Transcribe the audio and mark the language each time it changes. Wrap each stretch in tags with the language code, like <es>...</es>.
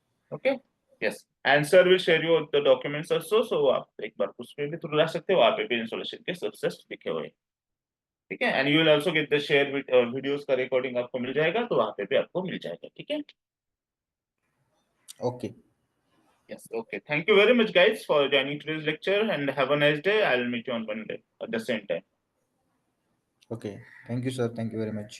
<en>Okay, yes. And sir will share you the documents also,</en> <hi>सो आप एक बार उसमें भी थ्रू ला सकते हो, वहाँ पे भी इंस्टॉलेशन के सक्सेस लिखे हुए हैं, ठीक है।</hi> <en>and you will also get the share videos</en> <hi>का रिकॉर्डिंग आपको मिल जाएगा, तो वहाँ पे भी आपको मिल जाएगा, ठीक है।</hi> <en>Okay. Yes, okay. Thank you very much, guys, for joining today's lecture, and have a nice day. I'll meet you on Monday at the same time. Okay, thank you sir, thank you very much.</en>